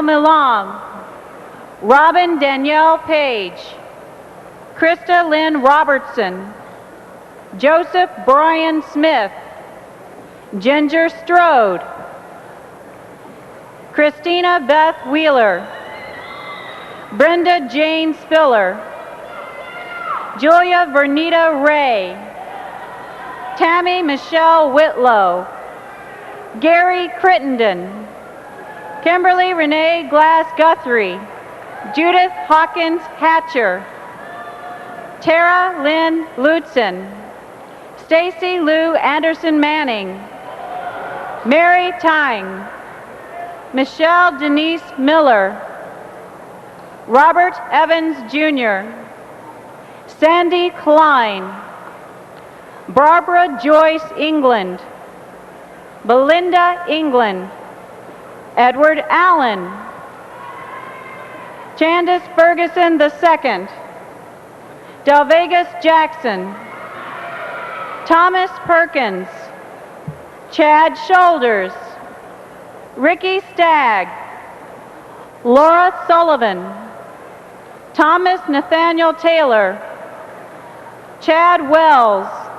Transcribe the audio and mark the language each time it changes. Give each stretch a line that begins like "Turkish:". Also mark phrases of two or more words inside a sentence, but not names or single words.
English: Milam, Robin Danielle Page, Krista Lynn Robertson, Joseph Brian Smith, Ginger Strode, Christina Beth Wheeler, Brenda Jane Spiller, Julia Vernita Ray, Tammy Michelle Whitlow, Gary Crittenden, Kimberly Renee Glass Guthrie, Judith Hawkins Hatcher, Tara Lynn Lutzen, Stacy Lou Anderson Manning, Mary Tyng, Michelle Denise Miller, Robert Evans Jr., Sandy Klein, Barbara Joyce England, Belinda England, Edward Allen, Candace Ferguson II, Delvegas Jackson, Thomas Perkins, Chad Shoulders, Ricky Stagg, Laura Sullivan, Thomas Nathaniel Taylor, Chad Wells,